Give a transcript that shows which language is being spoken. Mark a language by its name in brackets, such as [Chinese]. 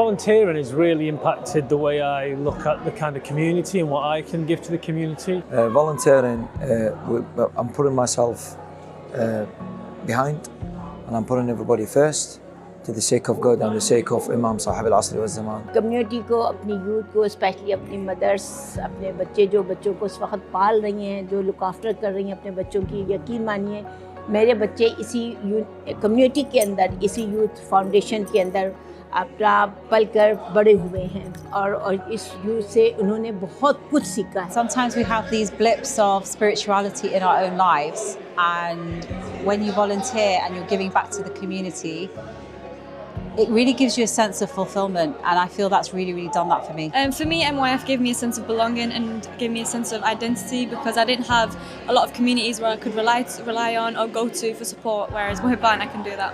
[English] Volunteering has really impacted the way I look at the kind of community and what I can give to the community. Volunteering, I'm putting myself behind, and I'm putting everybody first, to the sake of God and the sake of Imam Sahib al-Asr wa zaman. [Hindi] Community को, अपनी youth को, especially अपनी mothers, अपने बच्चे जो बच्चों को इस वक्त पाल रही हैं, जो look after कर रही हैं अपने बच्चों की, यकीन मानिए मेरे बच्चे इसी community के अंदर, इसी youth foundation के अंदर अपना पल कर बड़े हुए हैं और इस youth से उन्होंने बहुत कुछ सीखा है. [English] Sometimes we have these blips of spirituality in our own lives, and when you volunteer and you're giving back to the community, it really gives you a sense of fulfillment, and I feel that's really done that for me. For me, NYF gave me a sense of belonging and gave me a sense of identity, because I didn't have a lot of communities where I could rely on or go to for support, whereas Mohebban I can do that.